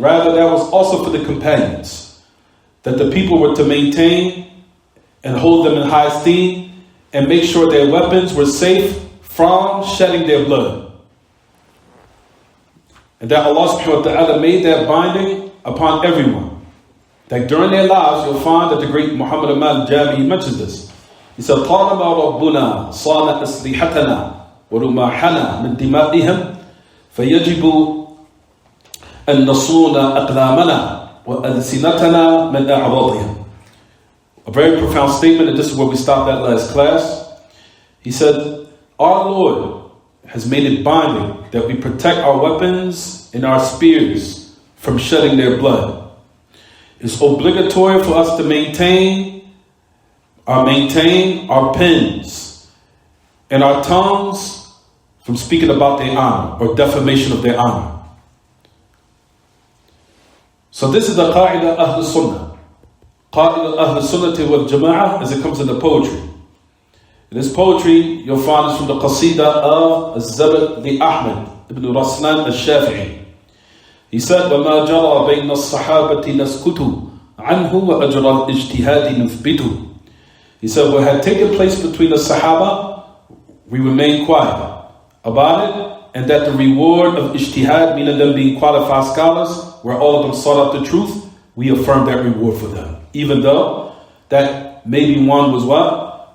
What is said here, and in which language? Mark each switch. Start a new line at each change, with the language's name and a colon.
English: Rather, that was also for the companions. That the people were to maintain and hold them in high esteem and make sure their weapons were safe from shedding their blood. And that Allah subhanahu wa ta'ala made that binding upon everyone. That during their lives, you'll find that the great Muhammad Amal Jami, he mentions this. He said,
Arabic: طالما ربنا صان أسلحتنا ورماحنا من دمائهم فيجب أن نصون أقلامنا وألسنتنا من أعراضهم.
English: A very profound statement, and this is where we stopped at last class. He said, our Lord has made it binding that we protect our weapons and our spears from shedding their blood. It's obligatory for us to maintain our pens and our tongues from speaking about their honor or defamation of their honor. So this is the qa'idah Ahl Sunnah. Qa'idah Ahl Sunnah wal Jama'ah, as it comes in the poetry. In this poetry, you'll find it from the qasida of Az-Zabad li Ahmad ibn Raslan al-Shafi'i. He said,
Arabic: وَمَا جَرَى بَيْنَ الصَّحَابَةِ نَسْكُتُ عَنْهُ وَأَجْرَى الْإِجْتِهَادِ نُثْبِتُ.
English: He said, what had taken place between the Sahaba, we remained quiet about it, and that the reward of ijtihad, meaning them being qualified scholars, where all of them sought out the truth, we affirmed that reward for them. Even though that maybe one was what?